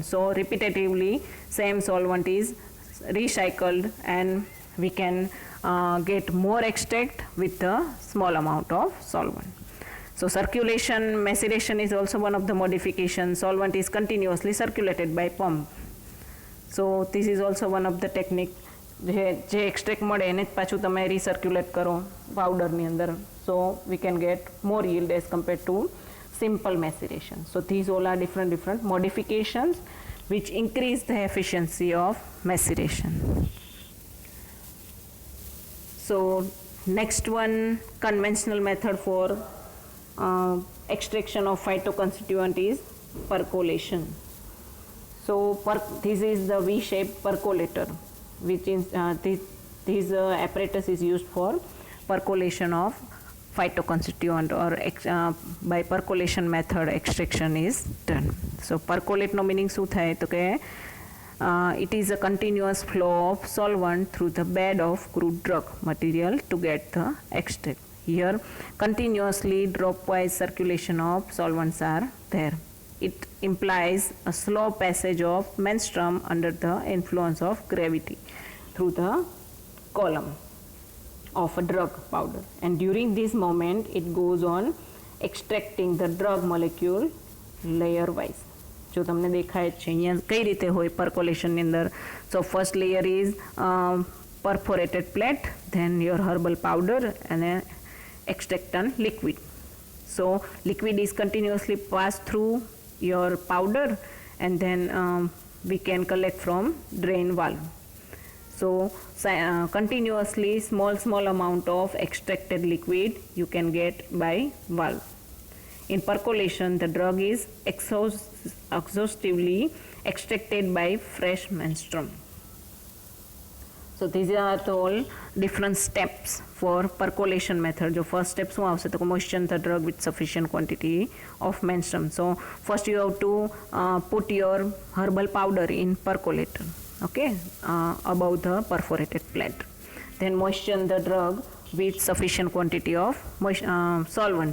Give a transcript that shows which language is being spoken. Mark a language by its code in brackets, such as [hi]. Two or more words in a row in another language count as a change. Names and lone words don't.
[en] So repetitively same solvent is recycled and we can get more extract with the small amount of solvent. So circulation maceration is also one of the modifications. Solvent is continuously circulated by pump. So this is also one of the technique. [gu] જે એક્સ્ટ્રેક્ટ મળે એને જ પાછું તમે રીસર્ક્યુલેટ કરો પાવડરની અંદર, [en] So we can get more yield as compared to simple maceration. So these all are different modifications which increase the efficiency of maceration. So next one, conventional method for extraction of phytoconstituent is percolation. So this is the V-shaped percolator, which is this apparatus is used for percolation of phytoconstituent, or by percolation method extraction is done. So percolate no meaning [gu] શું થાય તો કે [en] it is a continuous flow of solvent through the bed of crude drug material to get the extract. Here continuously dropwise circulation of solvents are there. It implies a slow passage of menstruum under the influence of gravity through the column of a drug powder, and during this moment it goes on extracting the drug molecule layer wise. [gu] જો તમને દેખાય છે અહીંયા કઈ રીતે હોય percolation ની અંદર. [en] So first layer is perforated plate, then your herbal powder and then extractant liquid. So liquid is continuously passed through your powder, and then we can collect from drain valve. So continuously small amount of extracted liquid you can get by valve. In percolation the drug is exhaustively extracted by fresh menstruum. So these are the all different steps for percolation method. जो first step [gu] શું આવશે તો [en] moisten the drug with sufficient quantity of menstruum. So first you have to put your herbal powder in percolator, okay, above the perforated plate. Then moisten the drug with sufficient quantity of solvent.